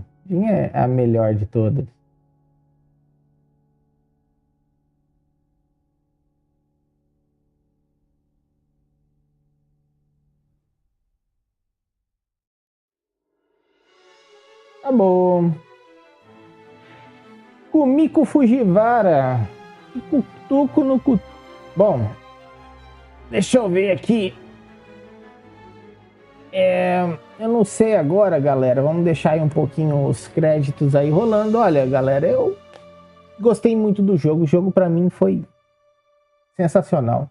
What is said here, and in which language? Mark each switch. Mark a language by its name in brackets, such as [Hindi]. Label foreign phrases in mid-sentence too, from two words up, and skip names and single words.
[Portuguese] Jean é a melhor de todas. Tá bom. Kumiko Fujiwara. Cutuco no cu... Bom, deixa eu ver aqui. Eu não sei agora, galera. Vamos deixar aí um pouquinho os créditos aí rolando. Olha, galera, eu gostei muito do jogo. O jogo pra mim foi sensacional.